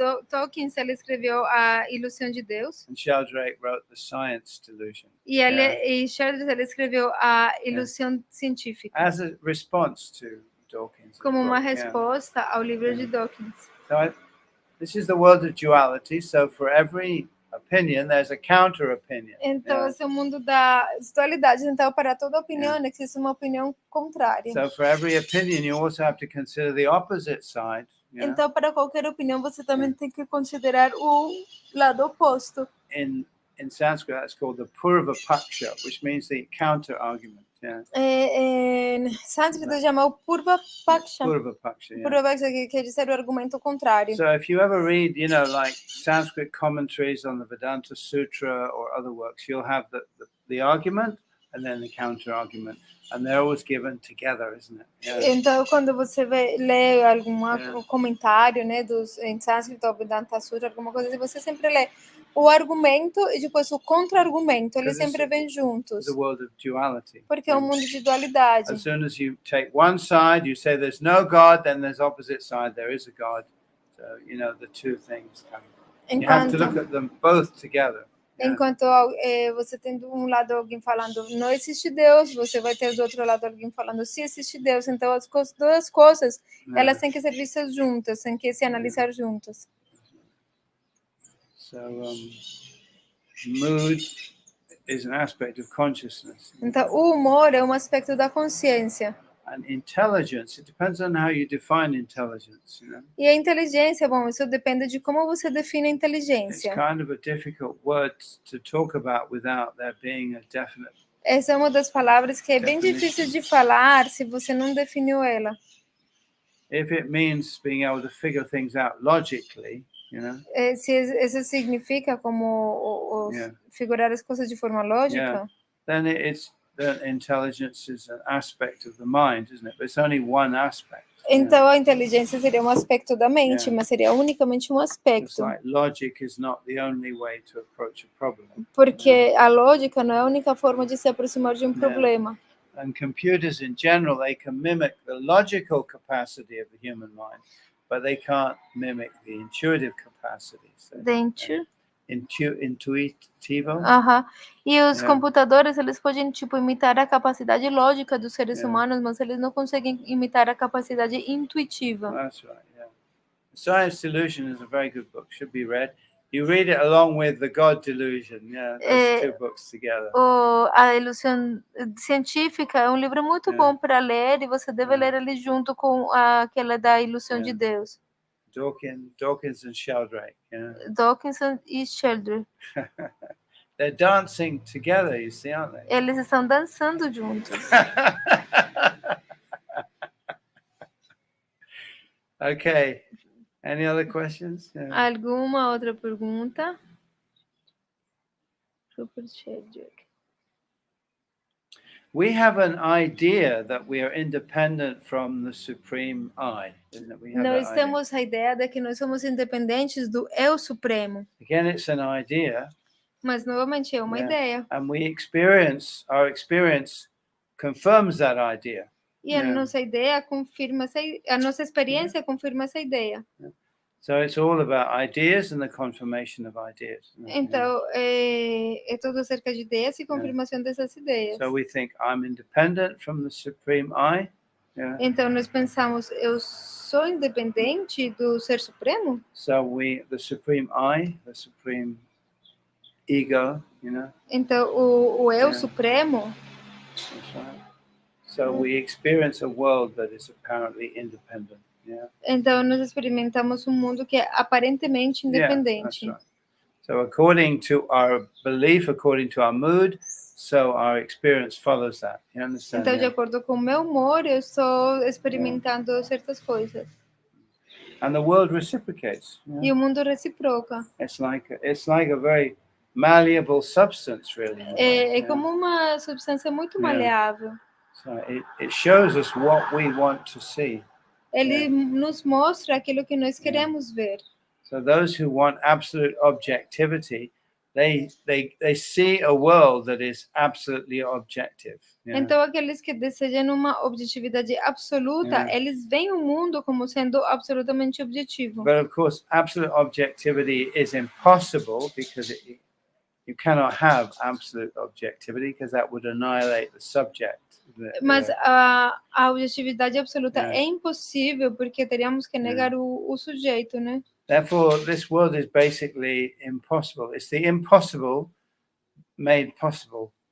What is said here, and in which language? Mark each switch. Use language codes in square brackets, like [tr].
[pt] Dawkins ele escreveu a Ilusão de Deus. [en] And Sheldrake wrote The Science Delusion. [pt] E Sheldrake ele escreveu a Ilusão Científica. [en] As a response to Dawkins. [pt] Como uma resposta ao livro de Dawkins. [en] So this is the world of duality. So for every opinion, there's a counter opinion. [pt] Então, esse é o mundo das dualidades. Então, para toda opinião, existe uma opinião contrária. [en] So for every opinion, you also have to consider the opposite side. [pt] Então, para qualquer opinião, você também tem que considerar o lado oposto. [en] In Sanskrit, that's called the Purva Paksha, which means the counter argument. [pt] Em sânscrito chama o Purva Paksha. Purva Paksha, Purva Paksha, que quer dizer o argumento contrário. [en] So if you ever read, you know, like Sanskrit commentaries on the Vedanta Sutra or other works, you'll have the argument and then the counter argument, and they're always given together, isn't it? [pt] Então, quando você lê algum comentário, né, em sânscrito ou Vedanta Sutra, alguma coisa assim, você sempre lê o argumento e depois o contra-argumento, eles sempre vêm juntos. [en] The world of duality. [pt] Porque é um mundo de dualidade. [en] As soon as you take one side, you say there's no God, then there's opposite side, there is a God. So, you know, the two things come. You have to look at them both together. [pt] Enquanto você tem um lado alguém falando não existe Deus, você vai ter do outro lado alguém falando sim existe Deus. Então as duas coisas elas têm que ser vistas juntas, têm que se analisar juntas. [en] So mood is an aspect of consciousness. [pt] Então o humor é um aspecto da consciência. [en] And intelligence, it depends on how you define intelligence, you know? [pt] E a inteligência, bom, isso depende de como você define a inteligência. [en] It's kind of a difficult word to talk about without there being a definite. [pt] Essa é uma das palavras que é bem difícil de falar se você não definiu ela. [en] If it means being able to figure things out logically, you know? [pt] Se isso significa como [en] Yeah. [pt] figurar as coisas de forma lógica, [en] Yeah. Then then intelligence is an aspect of the mind, isn't it? But it's only one aspect. [pt] então a inteligência seria um aspecto da mente, [en] Yeah. [pt] mas seria unicamente um [en] It's [pt] aspecto. [en] like logic is not the only way to approach a problem. [pt] Porque a lógica não é a única forma de se aproximar de um problema. [en] And computers in general, they can mimic the logical capacity of the human mind, but they can't mimic the intuitive capacity. [pt] So, intuitivo. E os computadores, eles podem imitar a capacidade lógica dos seres humanos, mas eles não conseguem imitar a capacidade intuitiva. [en] That's right. Yeah. Science Delusion is a very good book. Should be read. You read it along with the God Delusion. Yeah, those two books together. [pt] A ilusão científica é um livro muito bom para ler, e você deve ler ele junto com aquela da ilusão de Deus. [en] Dawkins and Sheldrake. Yeah. [pt] Dawkins e Sheldrake. [en] They're dancing together, you see, aren't they? [pt] Eles estão dançando juntos. [en] Okay. Any other questions? Yeah. [pt] Alguma outra pergunta? [en] Rupert Sheldrake. We have an idea that we are independent from the supreme I, isn't it? [pt] Nós temos a ideia de que nós somos independentes do Eu Supremo. [en] Again, it's an idea. [pt] Mas novamente é uma ideia. [en] And our experience confirms that idea. [pt] E a nossa ideia confirma a nossa experiência confirma essa ideia. [en] So it's all about ideas and the confirmation of ideas. [pt] Então é tudo acerca de ideias e confirmação dessas ideias. [en] So we think I'm independent from the supreme I. Yeah. [pt] Então nós pensamos, eu sou independente do Ser Supremo? [en] So the supreme I, the supreme ego, you know. [pt] Então o Eu Supremo. [en] That's right. So we experience a world that is apparently independent. Yeah. [pt] Então nós experimentamos um mundo que é aparentemente independente. [en] Yeah, that's right. So according to our belief, according to our mood, so our experience follows that. You understand? [pt] Então, de acordo com o meu humor, eu estou experimentando certas coisas. [en] And the world reciprocates. Yeah. [pt] E o mundo reciproca. [en] It's like a very malleable substance, really. [pt] É como uma substância muito maleável. [en] So it shows us what we want to see. [pt] Ele nos mostra aquilo que nós queremos ver. [en] So those who want absolute objectivity, they see a world that is absolutely objective. [pt] Então aqueles que desejam uma objetividade absoluta, eles veem o mundo como sendo absolutamente objetivo. [en] But of course, absolute objectivity is impossible because you cannot have absolute objectivity because that would annihilate the subject. [pt] Mas a objetividade absoluta é impossível porque teríamos que negar o sujeito, né? [en] Therefore, this world is basically impossible. It's the impossible made possible.